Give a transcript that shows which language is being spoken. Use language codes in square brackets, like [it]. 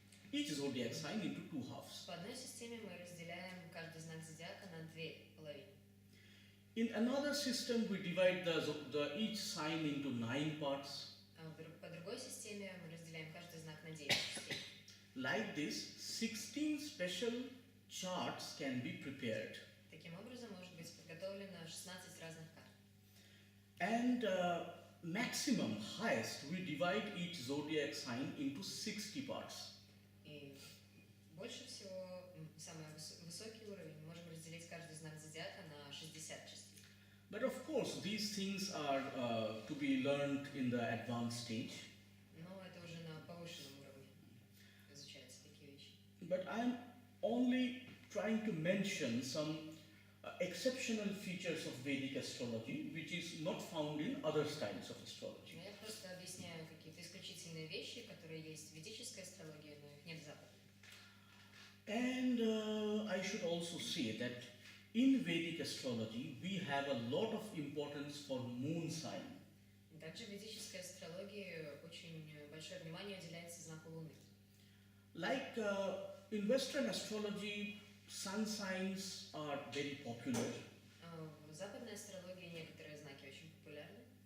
[en] Each zodiac sign into two halves. [ru] По одной системе мы разделяем каждый знак зодиака на две половины. [en] In another system we divide each sign into 9 parts. [ru] По другой системе мы разделяем каждый знак на 9 частей. [en] Like this, 16 special charts can be prepared. [ru] Таким образом, может быть подготовлено 16 разных карт. [en] And maximum, highest, we divide each zodiac sign into 60 parts. [ru] И больше всего, самый высокий уровень, мы можем разделить каждый знак зодиака на 60 частей. [en] But of course, these things are to be learned in the advanced stage. [ru] Но это уже на повышенном уровне изучаются такие вещи. [en] But I'm only trying to mention some exceptional features of Vedic astrology, which is not found in other styles of astrology. [ru] Но я просто объясняю какие-то исключительные вещи, которые есть в ведической астрологии, но их нет в западной. [en] And I should also say that in Vedic astrology, we have a lot of importance for moon sign. [ru] Также в ведической астрологии очень большое внимание уделяется знаку Луны. [en] Like in Western astrology, sun signs are very popular. [ru] В западной астрологии некоторые знаки очень популярны.